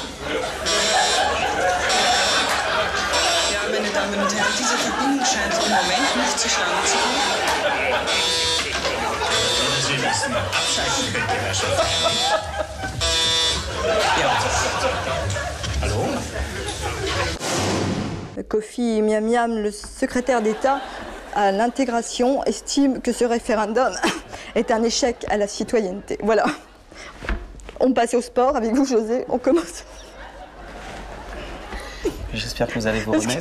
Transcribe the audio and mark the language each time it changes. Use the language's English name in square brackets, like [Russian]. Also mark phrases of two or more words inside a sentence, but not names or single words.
[German] Ja, meine Damen und Herren, diese Verbindung scheint im Moment nicht zustande zu kommen. Sie müssen abschalten, könnte Herrschaft. Ja. Hallo? [French] Kofi Miamiam, le secrétaire d'État à l'intégration, estime que ce référendum est un échec à la citoyenneté. Voilà. On passe au sport avec vous, José. On commence. J'espère que vous allez vous remettre.